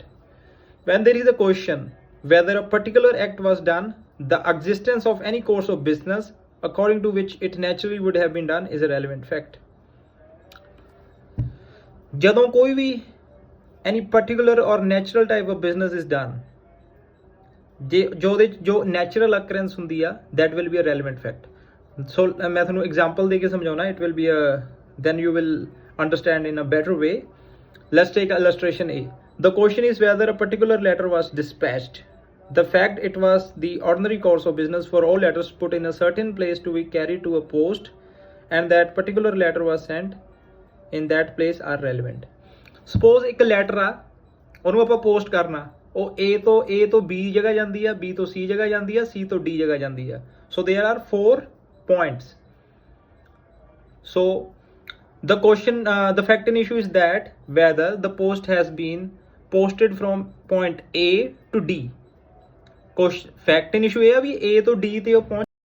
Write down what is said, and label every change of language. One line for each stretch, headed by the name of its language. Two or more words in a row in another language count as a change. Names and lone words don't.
English: When there is a question whether a particular act was done, the existence of any course of business according to which it naturally would have been done is a relevant fact.
Punjabi: ਜਦੋਂ ਕੋਈ ਭੀ
English: any particular or natural type of business is done, जो natural occurrence
Punjabi: ਹੁੰਦੀ ਆ,
English: that will be a relevant fact.
Punjabi: So मैं ਤੁਹਾਨੂੰ example ਦੇ ਕੇ ਸਮਝਾਉਣਾ,
English: it will be then you will understand in a better way. Let's take illustration A. The question is whether a particular letter was dispatched. The fact it was the ordinary course of business for all letters put in a certain place to be carried to a post and that particular letter was sent in that place are relevant.
Punjabi: Suppose ਇੱਕ ਲੈਟਰ ਆ, ਉਹਨੂੰ ਆਪਾਂ ਪੋਸਟ ਕਰਨਾ, ਉਹ A ਤੋਂ B ਜਗ੍ਹਾ ਜਾਂਦੀ ਆ, B ਤੋਂ C ਜਗ੍ਹਾ ਜਾਂਦੀ ਆ, C ਤੋਂ D ਜਗ੍ਹਾ ਜਾਂਦੀ ਆ.
English: So there are 4 points. So the fact in issue is that whether the post has been posted from point A to D. Fact in issue
Punjabi: ਇਹ ਆ ਵੀ A ਤੋਂ D ਤੇ ਉਹ